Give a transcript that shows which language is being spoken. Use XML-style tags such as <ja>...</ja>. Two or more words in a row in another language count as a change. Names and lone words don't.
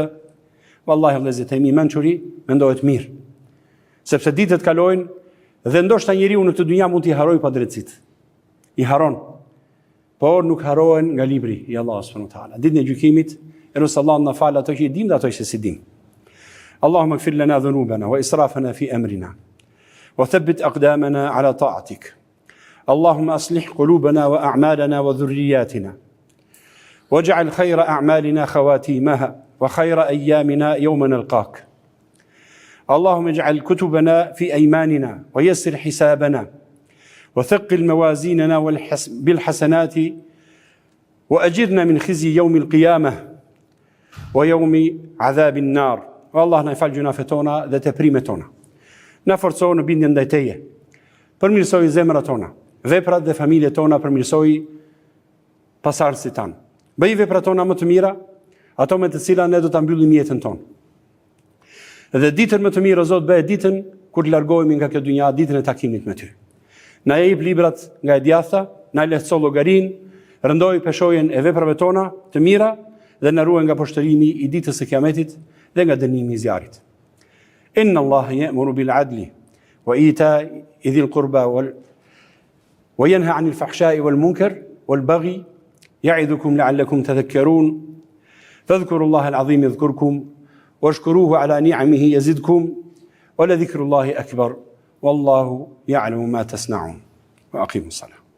<sq>Wallahi vëllezërit e mi, mençuri mendohet mirë. Sepse ditët kalojnë dhe ndoshta njeriu në këtë dynja mund t'i harojë pa drejtësitë. I haron, por nuk harohen nga libri i Allahut</sq> <ar>سبحانه وتعالى.</ar> <sq>Ditën e gjykimit, elus Allah na fal ato që i dim dhe ato që si dim.</sq> <ar>اللهم اغفر لنا ذنوبنا وإسرافنا في أمرنا وثبت أقدامنا على طاعتك. اللهم أصلح قلوبنا وأعمالنا وذرياتنا واجعل خير أعمالنا خواتيمها وخير أيامنا يوم نلقاك. اللهم اجعل كتبنا في أيماننا ويسر حسابنا وثقل موازيننا بالحسنات وأجرنا من خزي يوم القيامة ويوم عذاب النار. والله نفعل جنافتنا ذات بريمتنا.</ar> <sq>Na forcoj në bindjen ndaj teje. Përmirësoj zemrat tona, veprat dhe familjet tona, përmirësoj pasardhësit tan. Bëj veprat tona më të mira, ato me të cilat ne do ta mbyllim jetën tonë. Dhe ditën më të mirë, o Zot, bëj ditën kur të largohemi nga kjo dynja, ditën e takimit me ty. Na jep librat nga e djathta, na lehtëso llogarin, rëndoj peshojën e veprave tona të mira dhe na ruaj nga poshtërimi i ditës së Kiametit dhe nga dënimi i zjarrit.</sq> <ar>إن الله يأمر بالعدل وإيتاء ذي القربى وينهى عن الفحشاء والمنكر والبغي يعظكم لعلكم تذكرون فاذكروا الله العظيم يذكركم واشكروه على نعمه يزدكم ولذكر الله أكبر والله يعلم ما تصنعون وأقيموا الصلاة.</ar>